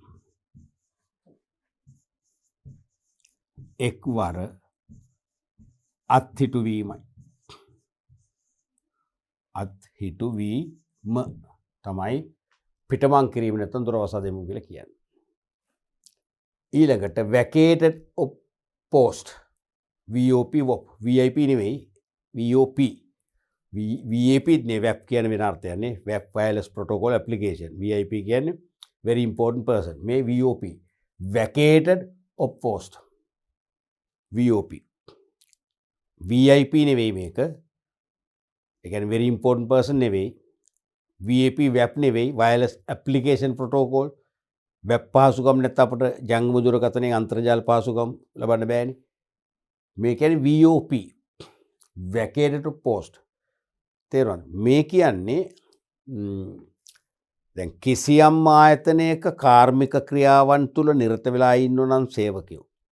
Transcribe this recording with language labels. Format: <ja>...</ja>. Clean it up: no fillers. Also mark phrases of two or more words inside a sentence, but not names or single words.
<si>එක්වර අත්හිටුවීම තමයි පිටමං කිරීම නැත්නම් දොර වසා දැමීම කියලා කියන්නේ.</si> <en>ඊළඟට vacated of post VOP VIP නෙවෙයි VOP VAP නේ WAP</en> <si>කියන වෙන අර්ථයක් නේ</si> <en>WAP wireless protocol application VIP කියන්නේ very important person මේ VOP vacated of post VOP</en> <si>VIP නෙවෙයි මේක ඒ කියන්නේ</si> <en>very important person</en> <si>නෙවෙයි VAP WAP නෙවෙයි</si> <en>wireless application protocol</en> <si>වෙබ් පහසුකම් නැත්නම් අපිට ජංගම දුරකථනයේ අන්තර්ජාල පහසුකම් ලබන්න බෑනේ. මේ කියන්නේ VOP</si> <en>vacated post.</en> <si>තේරුණාද? මේ කියන්නේ දැන් කිසියම් ආයතනයක කාර්මික ක්‍රියාවන් තුල නිරත වෙලා ඉන්නෝ නම් සේවකයෝ.</si>